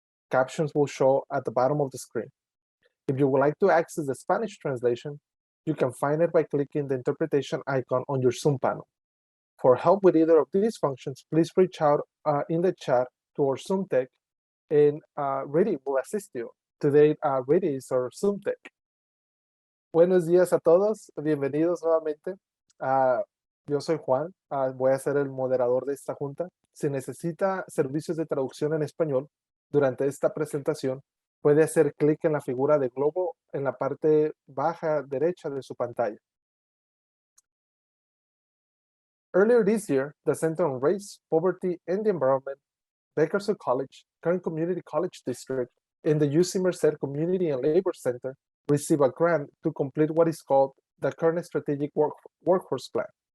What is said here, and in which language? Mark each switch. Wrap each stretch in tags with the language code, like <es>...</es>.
<en>Captions will show at the bottom of the screen. If you would like to access the Spanish translation, you can find it by clicking the interpretation icon on your Zoom panel. For help with either of these functions, please reach out in the chat to our Zoom tech, and Riti will assist you. Today, Riti is our Zoom tech.</en> <es>Buenos días a todos, bienvenidos nuevamente. Yo soy Juan, voy a ser el moderador de esta junta. Si necesita servicios de traducción en español, durante esta presentación, puede hacer clic en la figura de globo en la parte baja derecha de su pantalla.</es> <en>Earlier this year, the Center on Race, Poverty, and the Environment, Bakersfield College, Kern Community College District, and the UC Merced Community and Labor Center received a grant to complete what is called the Kern Strategic Workforce Plan.</en>